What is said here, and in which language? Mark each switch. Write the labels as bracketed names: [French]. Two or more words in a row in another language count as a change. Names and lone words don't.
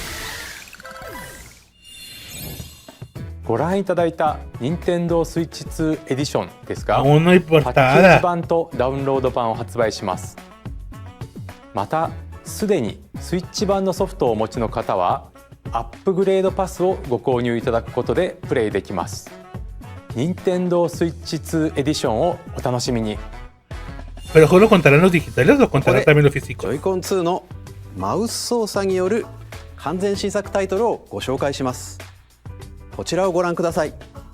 [Japanese] ご覧いただいた Nintendo Switch 2エディションですがパッケージ版とダウンロード版を発売します。またすでにスイッチ版のソフトをお持ちの方はアップグレードパスをご購入いただくことでプレイできます。 Nintendo Switch 2エディションをお楽しみに。 [Spanish] Pero solo contarán los digitales o contarán también los físicos. [Japanese] Joy-Con 2 のマウス操作による完全新作タイトルをご紹介します。こちらをご覧ください。